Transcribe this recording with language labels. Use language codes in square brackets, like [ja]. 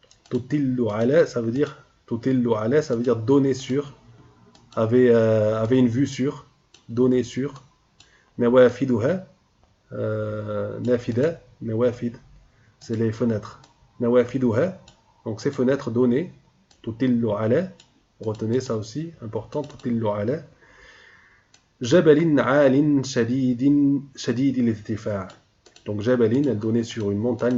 [ar] تطل على, [fr] ça veut dire [ar] تطل على, [fr] ça veut dire donner sur, avait une vue sur, donner sur. [ar] نوافذها, نافذة, نوافذ, [fr] c'est les fenêtres. [ar] نوافذها, [fr] donc ces fenêtres données. [ar] تطل على, [fr] retenez ça aussi, important. [ar] تطل على جبل عال شديد الارتفاع. [fr] Donc [ar] جبل, [fr] elle donnait sur une montagne.